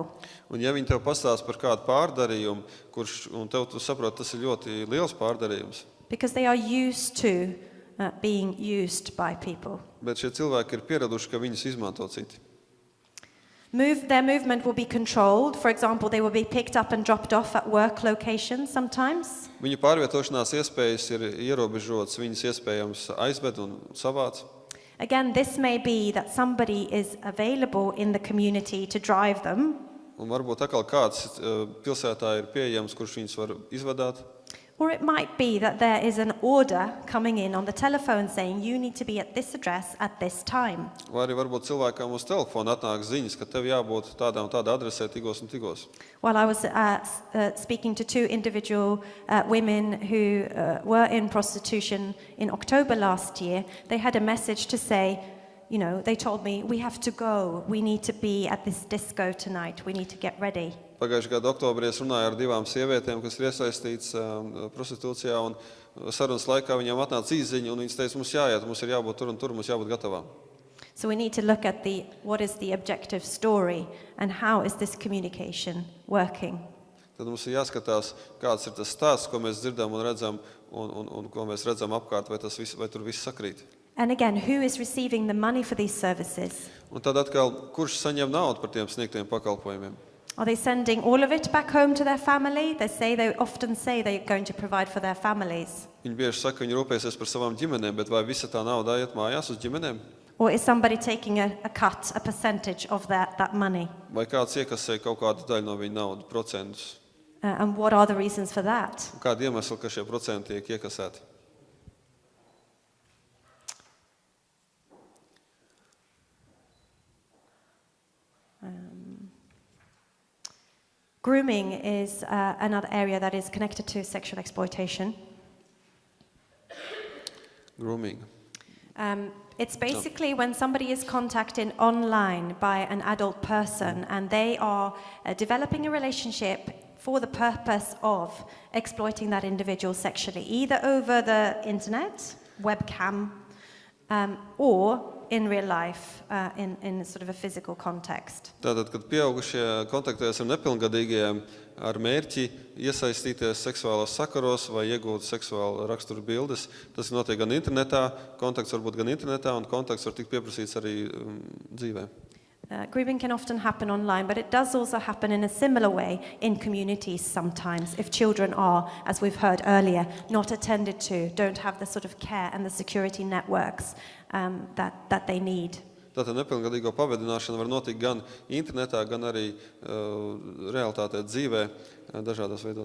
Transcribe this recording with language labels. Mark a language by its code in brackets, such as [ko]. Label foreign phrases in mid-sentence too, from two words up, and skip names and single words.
[lv] Un ja viņi tev pastāsta par kādu pārdarījumu, un tu saproti, tas ir ļoti liels pārdarījums. [en] Because they are used to being used by people. [lv] Bet šie cilvēki ir pieraduši, ka viņus izmanto citi. [en] Their movement will be controlled. For example, they will be picked up and dropped off at work locations sometimes. [lv] Viņu pārvietošanās iespējas ir ierobežotas, viņus iespējams aizved un savāc. [en] Again, this may be that somebody is available in the community to drive them. [lv] Un varbūt atkal kāds pilsētā ir pieejams, kurš viņus var izvadāt. [en] Or it might be that there is an order coming in on the telephone saying you need to be at this address at this time. [lv] Vai arī varbūt cilvēkam uz telefona atnāk ziņas, ka tev jābūt tādā un tādā adresē tigos un tigos. [en] While I was speaking to two individual women who were in prostitution in October last year, they had a message to say, they told me, we have to go, we need to be at this disco tonight, we need to get ready. [lv] Pagājušajā gada oktobrī es runāju ar divām sievietēm, kas ir iesaistītas prostitūcijā, un sarunas laikā viņām atnāca īsziņa, un viņas teica, mums jāiet, mums ir jābūt tur un tur, mums jābūt gatavām. [en] So we need to look at what is the objective story and how is this communication working. [lv] Tad mums ir jāskatās, kāds ir tas stāsts, ko mēs dzirdam un redzam, un ko mēs redzam apkārt, vai tur viss sakrīt. [en] And again, who is receiving the money for these services? [lv] Un tad atkal, kurš saņem naudu par tiem sniegtiem pakalpojumiem? [en] Are they sending all of it back home to their family? They often say they're going to provide for their families. [lv] Viņi bieži saka, ka viņi rūpēsies par savām ģimenēm, bet vai visa tā nauda iet mājās uz ģimenēm? [en] Or is somebody taking a cut, a percentage of that money? [lv] Vai kāds iekasē kaut kādu daļu no viņa naudas, procentus? [en] And what are the reasons for that? [lv] Kādi iemesli, ka šie procenti tiek iekasēti? [en] Grooming is another area that is connected to sexual exploitation. Grooming. It's basically when somebody is contacted online by an adult person and they are developing a relationship for the purpose of exploiting that individual sexually, either over the internet, webcam, or in real life, in sort of a physical context. [lv] Tātad, kad pieaugušie kontaktējas ar nepilngadīgajiem ar mērķi iesaistīties seksuālos sakaros vai iegūt seksuālu raksturu bildes, tas notiek gan internetā, kontakts var būt gan internetā, un kontakts var tikt pieprasīts arī dzīvē. [en] Grooming can often happen online, but it does also happen in a similar way in communities sometimes, if children are, as we've heard earlier, not attended to, don't have the sort of care and the security networks that they need. [lv] Tātad nepilngadīgo pavadināšana var notikt gan internetā, gan arī realitātē dzīvē dažādos veidos.